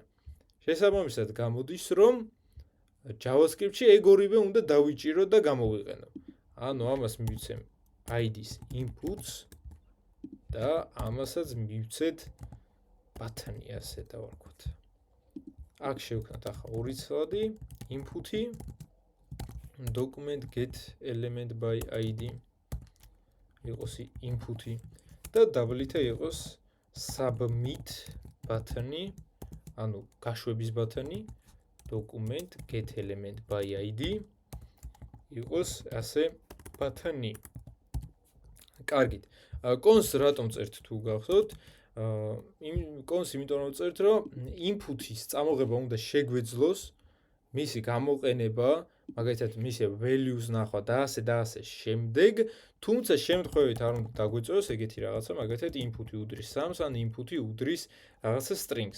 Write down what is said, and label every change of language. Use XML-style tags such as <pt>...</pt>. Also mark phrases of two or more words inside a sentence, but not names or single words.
<ka>შესაბამისად გამოდის რომ JavaScript-ში ეგ ორივე უნდა დავიჭიროთ და გამოვიყენო. ანუ ამას მივცემ ID-s inputs და ამასაც მივცეთ button-ი ასე დავარქვათ. აქ შევქნათ ახლა ორი ცვლადი input-ი</ka> <en>document get element by ID</en> <ka>იყოს input-ი და double-ით იყოს</ka> <en>submit button-</en> <ka>ი, ანუ გაშვების button-ი</ka> <en>document get element by ID</en> <ka>იყოს ასე button-ი. კარგით. კონს რატომ წერთ თუ გახსოვთ? კონს იმიტომ რომ წერთ რომ input-ის წამოღება უნდა შეგვეძლოს მისი გამოყენება, მაგალითად მისი values ნახვა და ასე შემდეგ, თუმცა შემთხვევით არ უნდა დაგვეწოს ეგეთი რაღაცა, მაგალითად input-ი უდრის 3-ს ან input-ი უდრის რაღაცა strings.</ka>